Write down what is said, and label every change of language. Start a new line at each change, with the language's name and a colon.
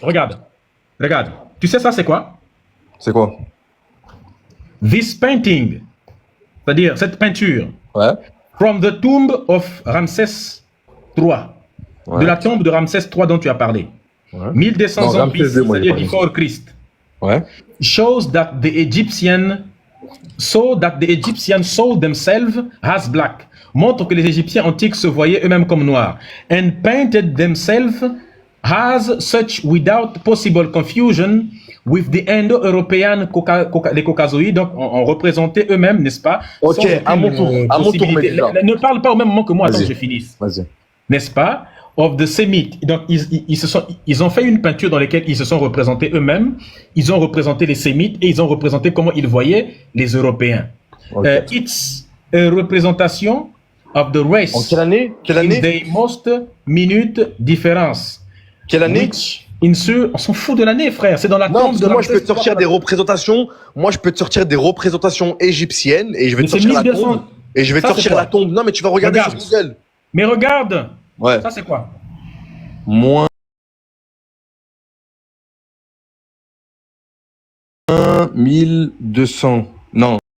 French: Regarde. Tu sais ça, c'est quoi? C'est quoi?
English: This painting.
French: C'est-à-dire cette peinture. Ouais.
English: From the tomb of Ramsès III.
French: Ouais. De la tombe de Ramsès III dont tu as parlé. Ouais. 1200 ans c'est-à-dire
English: before Christ.
French: Ouais.
English: Shows that the Egyptians sold themselves as black.
French: Montre que les Égyptiens antiques se voyaient eux-mêmes comme noirs.
English: And painted themselves as such without possible confusion with the Indo-European
French: les Caucasoïdes. Donc, on représentait eux-mêmes, n'est-ce pas? Ok, à mon tour. Ne parle pas au même moment que moi, attends que je finisse. Vas-y. N'est-ce pas?
English: Of the Sémites.
French: Donc, ils ont fait une peinture dans laquelle ils se sont représentés eux-mêmes. Ils ont représenté les Sémites et ils ont représenté comment ils voyaient les Européens. Okay.
English: It's a représentation of the race.
French: En quelle année?
English: In the most minute difference.
French: Quelle année? On s'en fout de l'année, frère. C'est dans la tombe de moi, je peux te sortir des représentations. Moi, je peux te sortir des représentations égyptiennes et je vais te sortir la tombe. Et je vais te sortir la tombe. Non, mais tu vas regarder sur Google. Mais regarde. Ouais. Ça, c'est quoi? Moins 1200. Non.